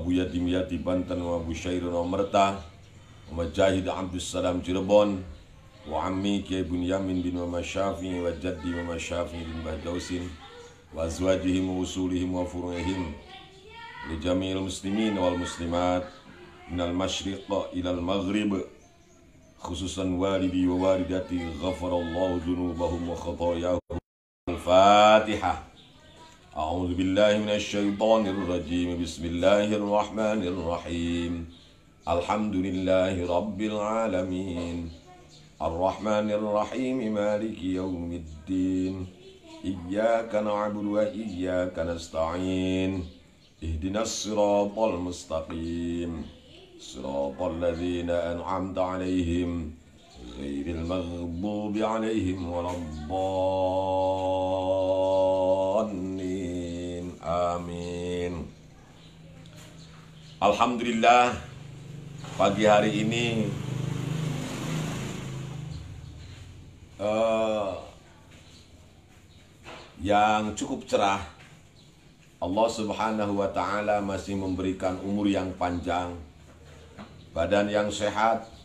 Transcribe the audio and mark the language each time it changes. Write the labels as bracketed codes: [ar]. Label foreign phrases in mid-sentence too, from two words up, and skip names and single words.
[ar] Abu Yatim Yati Banten wa Abu Syairun wa Merta wa Majahid Abdus Salam Cirebon wa Ammi Kiai Bunyamin bin Mama Syafi'i wa Jaddi Mama Syafi'i bin Bahdausin وأزواجهم وأصولهم وفروعهم لجميع المسلمين والمسلمات من المشرق إلى المغرب خصوصا والدي ووالدتي غفر الله ذنوبهم وخطاياهم. Al-Fatihah. أعوذ بالله من الشيطان الرجيم. بسم الله الرحمن الرحيم الحمد لله رب العالمين. الرحمن الرحيم مالك يوم الدين. إياك نعبد وإياك نستعين. اهدنا الصراط المستقيم. صراط الذين أنعمت عليهم غير المغضوب عليهم ولا الضالين. Amin. [id] Alhamdulillah, pagi hari ini yang cukup cerah. [ar] الله سبحانه وتعالى [id] masih memberikan umur yang panjang, badan yang sehat,